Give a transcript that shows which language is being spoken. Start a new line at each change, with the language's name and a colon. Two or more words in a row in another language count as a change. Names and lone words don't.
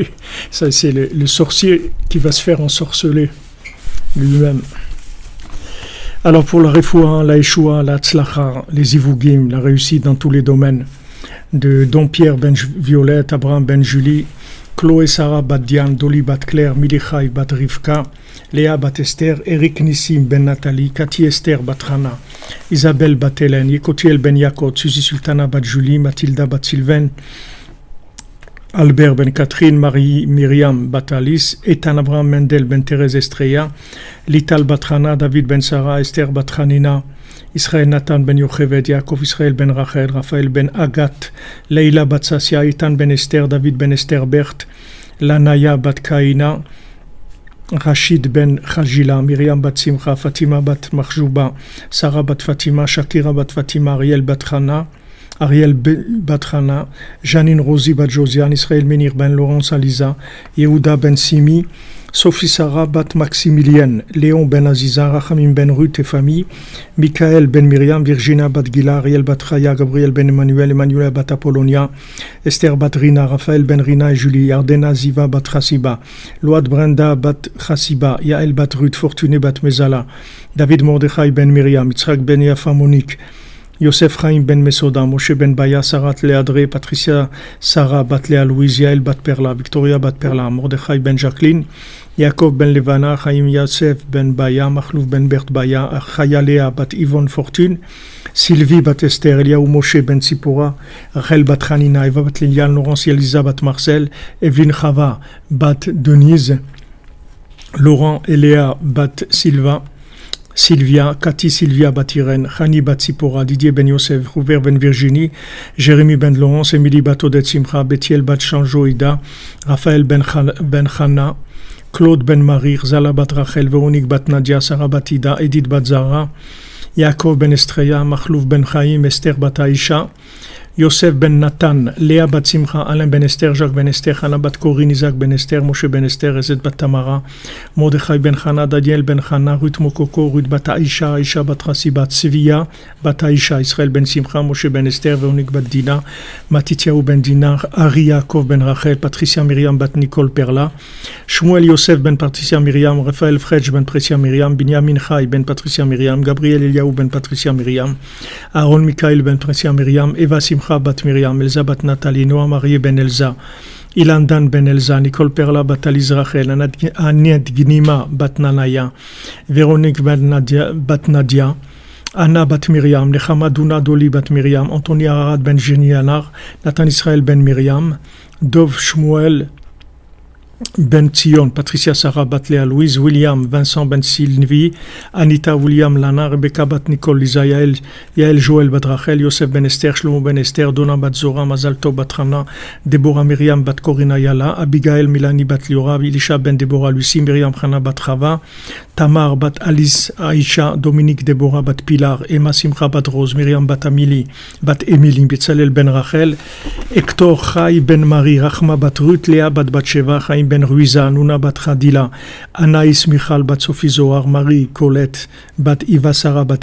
French: Ça, c'est le sorcier qui va se faire ensorceler lui-même. Alors pour la refoua, la Yeshua, la Tzlacha, les Ivugim, la réussite dans tous les domaines, de Don Pierre ben Violette, Abraham ben Julie, Chloé Sarah bat Diane, Dolly bat Claire, Milichai bat Rivka, Léa bat Esther, Eric Nissim ben Nathalie, Cathy Esther bat Rana, Isabelle bat Hélène, Yekotiel ben Yakot, Suzy Sultana bat Julie, Mathilda bat Sylvain, Albert ben Catherine, Marie Myriam bat Alice, Ethan Abraham Mendel ben Thérèse Estrella, Lital bat Rana, David ben Sarah, Esther bat Hanina, Israël Nathan ben Yocheved, Yaakov Israël ben Rachel, Raphaël ben Agat, Leila bat Sassia, Ethan ben Esther, David ben Esther Berthe, Lanaya bat Kaina, Rachid ben Khajila, Myriam bat Simcha, Fatima bat Mahjouba, Sarah bat Fatima, Shakira bat Fatima, Ariel bat Rana, Janine Rosie bat Josiane, Israël Menir ben Laurence Aliza, Yehuda ben Simi, Sophie Sarah bat Maximilienne, Léon ben Aziza, Rachamim ben Ruth et famille, Michael ben Myriam, Virginia bat Gila, Ariel bat Raya, Gabriel ben Emmanuel, Emmanuel bat Apollonia, Esther bat Rina, Raphaël ben Rina et Julie, Yardena Ziva bat Chassiba, Load Brenda bat Chassiba, Yael bat Ruth, Fortuné bat Mezala, David Mordechai ben Myriam, Yitzhak ben Yafa Monique, Yosef Chaim ben Mesoda, Moshe ben Baya, Sarat Léadré, Patricia Sarah bat Léa Louise, Yael bat Perla, Victoria bat Perla, Mordechai ben Jacqueline, Yaakov ben Levana, Chaim Yosef ben Baya, Machlouf ben Bert Baya, Chaya Léa bat Yvonne Fortune, Sylvie bat Esther, Eliaou Moshe ben Sipora, Rachel bat Hanina, Eva bat Liliane, Laurence Elisa bat Marcel, Evelyne Chava bat Denise, Laurent et Léa bat Sylvia, Cathy Sylvia bat Irène, Chani bat Sipora, Didier ben Yosef, Robert ben Virginie, Jérémy ben Laurence, Émilie bat Odette Simcha, Bethiel bat Chanjoïda, Raphaël ben Chana, Claude ben Marie, Zala bat Rachel, Véronique bat Nadia, Sarah bat Ida, Edith bat Zara, Yaakov ben Estreya, Machlouf ben Chaim, Esther bat Aïcha, Yosef ben Nathan, Léa bat Simcha, Alain ben Esther, Jacques ben Esther, Hana bat Corinne, Isaac ben Esther, Moshe ben Esther, Ezet bat Tamara, Mordechai ben Chana, Daniel ben Chana, Ruth Mokoko, Ruth bat Aïcha, Aïcha bat Rassi bat Sevilla, bat Aïcha, Israël ben Simcha, Moshe ben Esther, Véronique bat Dina, Matityahu ben Dinar, Ari Yaakov ben Rachel, Patricia Myriam bat Nicole Perla, Shmuel Yosef ben Patricia Myriam, Raphaël Fredj ben Patricia Myriam, Binyamin Chai ben Patricia Myriam, Gabriel Eliaou ben Patricia Myriam, Aaron Michael ben Patricia Myriam, Eva Simcha bat Myriam, Elsa bat Nathalie, Noah Marie ben Elsa, Ilandan ben Elsa, Nicole Perla bat Alice Rachel, Agnès Gnima bat Nanaya, Véronique bat Nadia, Anna bat Myriam, Nechama Duna Doli bat Myriam, Anthony Arad ben Jenny Anar, Nathan Israël ben Myriam, Dov Shmuel Ben Tzion, Patricia Sarah Bat-Léa Louise, William Vincent Ben Sylvie, Anita William Lana, Rebecca Bat Nicole Lisa Yael, Yael Joël Bat Rachel, Yosef Ben Esther, Shlomo Ben Esther, Donna Bat Zora, Mazal Tov Bat Rana, Deborah Myriam Bat Corina Yala, Abigail Milani Bat Liora, Elisha Ben Deborah Lucie, Myriam Chana Bat Chava, Tamar Bat Alice Aisha, Dominique Deborah Bat Pilar, Emma Simcha Bat Rose, Myriam Bat Amili, Bat Emily, Betzalel Ben Rachel, Hector Chai Ben Marie, Rachma Bat Ruth, Léa Bat Batsheva, Chaim Ben Ruiza, Nuna Bat Khadila, Anaïs Michal Bat Sophie Zohar, Marie Colette Bat Iva Sarah Bat